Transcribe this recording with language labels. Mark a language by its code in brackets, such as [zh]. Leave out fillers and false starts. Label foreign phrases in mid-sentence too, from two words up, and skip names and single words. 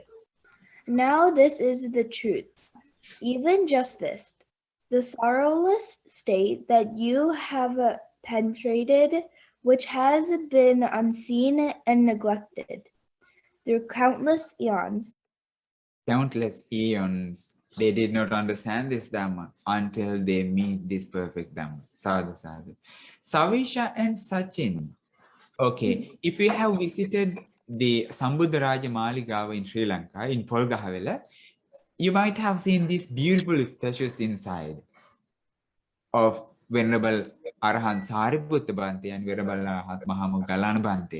[en] Now this is the truth, even just this, the sorrowless state that you have penetrated, which has been unseen and neglected through countless eons. Countless eons, they did not understand this Dhamma until they meet this perfect Dhamma. [pi] Sadhu, sadhu. [en] Savisha and Sachin. Okay, if you have visited the Sambuddharaja Maligawa in Sri Lanka, in Polgahawela, you might have seen these beautiful statues inside of Venerable Arahant Sariputta Bhante and Venerable Arahant Mahamoggallana Bhante.